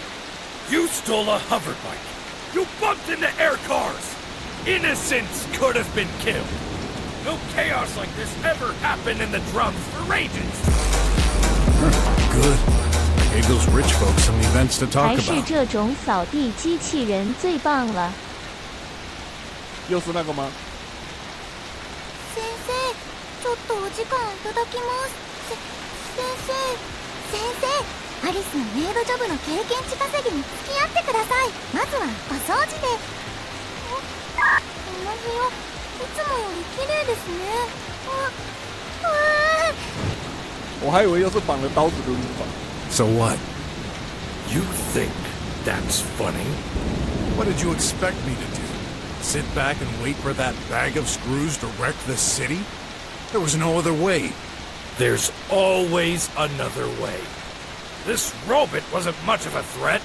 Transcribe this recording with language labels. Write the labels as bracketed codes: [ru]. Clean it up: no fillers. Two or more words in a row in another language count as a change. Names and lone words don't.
[en] You stole a hoverbike. You bumped into air cars. Innocents could have been killed. No chaos like this ever happened in the drums for ages. Good. Gave those rich folks some events to talk 还是 about. [zh] 这种扫地机器人最棒了。又是那个吗？ [ja] 先生、ちょっとお時間いただきます。先生、アリスのメイドジョブの経験値稼ぎに付き合ってください。まずはお掃除で。この部屋、いつもより綺麗ですね。 [zh] 我还以为又是绑了刀子的录法。 [en] So what? You think that's funny? What did you expect me to do? Sit back and wait for that bag of screws to wreck this city? There was no other way. There's always another way. This robot wasn't much of a threat.